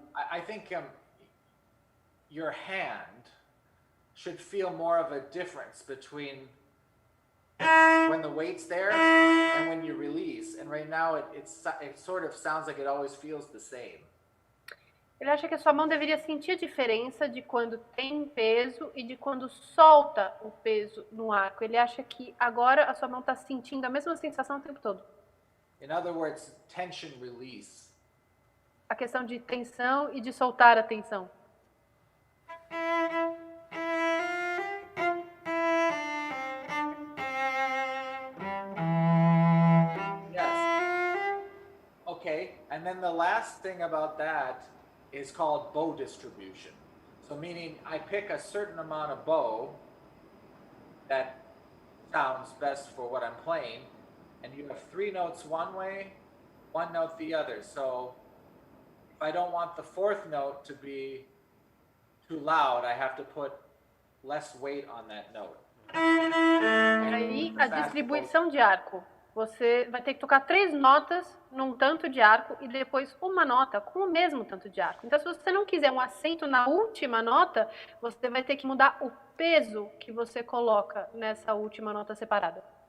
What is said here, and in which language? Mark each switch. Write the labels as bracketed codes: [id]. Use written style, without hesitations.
[en] I think your hand should feel more of a difference between when the weight's there and when you release. And right now it sort of sounds like it always feels the same. [pt] ele acha que a sua mão deveria sentir a diferença de quando tem peso e de quando solta o peso no arco. Ele acha que agora a sua mão está sentindo a mesma sensação o tempo todo. [en] In other words, tension release. [pt] A questão de tensão e de soltar a tensão. [en] Yes. Okay, and then the last thing about that is called bow distribution. So meaning I pick a certain amount of bow that sounds best for what I'm playing, and you have 3 notes one way, 1 note the other. So if I don't want the 4th note to be too loud, I have to put less weight on that note. [pt] Aí a distribuição de arco. Você vai ter que tocar 3 notas num tanto de arco e depois uma nota com o mesmo tanto de arco. Então, se você não quiser um acento na última nota, você vai ter que mudar o peso que você coloca nessa última nota separada.